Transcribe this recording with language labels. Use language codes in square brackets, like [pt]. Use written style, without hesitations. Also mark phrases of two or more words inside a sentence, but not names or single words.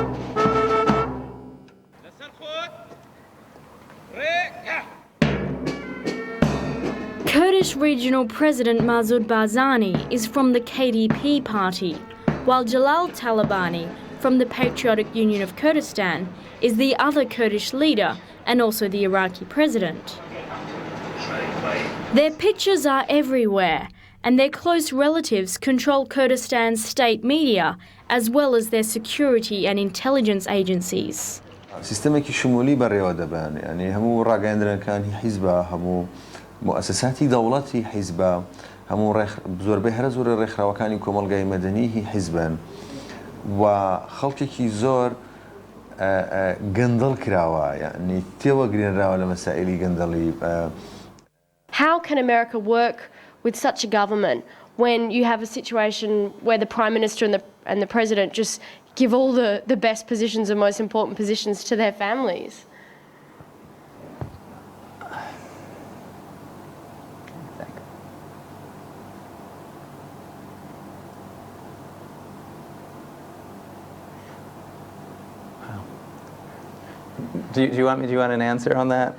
[en] Kurdish Regional President Massoud Barzani is from the KDP party, while Jalal Talabani, from the Patriotic Union of Kurdistan, is the other Kurdish leader and also the Iraqi president. Their pictures are everywhere, and their close relatives control Kurdistan's state media as well as their security and intelligence agencies. [ckb] سیستمێکی شمولی بەڕێوە دەبێن ینی هەموو ڕاگەیاندنەکانی حیزبە هەموو مؤسساتی دەوڵەتی حیزبە هەموو زۆربەی هەرە زۆرە ڕێکخراوەکانی کۆمەڵگای مەدەنی حیزبن و خەڵکێکی زۆر گەندەڵ کراوە یعنی تێوەگرێنراوە لە مەسائلی گەندەڵی. [en] How can America work with such a government when you have a situation where the Prime Minister and the President just give all the best positions and most important positions to their families? Do you want an answer on that?